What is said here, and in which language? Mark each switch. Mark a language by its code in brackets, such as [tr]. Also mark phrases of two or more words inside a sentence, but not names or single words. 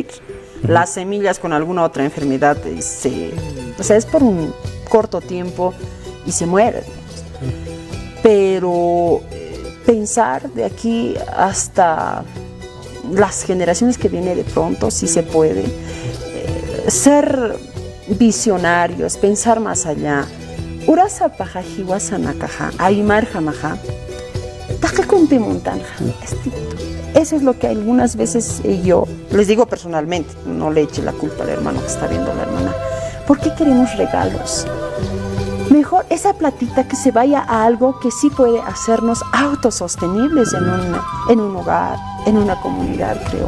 [es] Las semillas con alguna otra enfermedad, es por un corto tiempo y se mueren. Pero pensar de aquí hasta las generaciones que vienen de pronto, si se puede, ser visionarios, pensar más allá. [ay] Urasa paja jiwasanakaja, aymar jamaja. [es] Eso es lo que algunas veces yo les digo personalmente, no le eche la culpa al hermano que está viendo a la hermana. ¿Por qué queremos regalos? Mejor esa platita que se vaya a algo que sí puede hacernos autosostenibles en un hogar, en una comunidad, creo.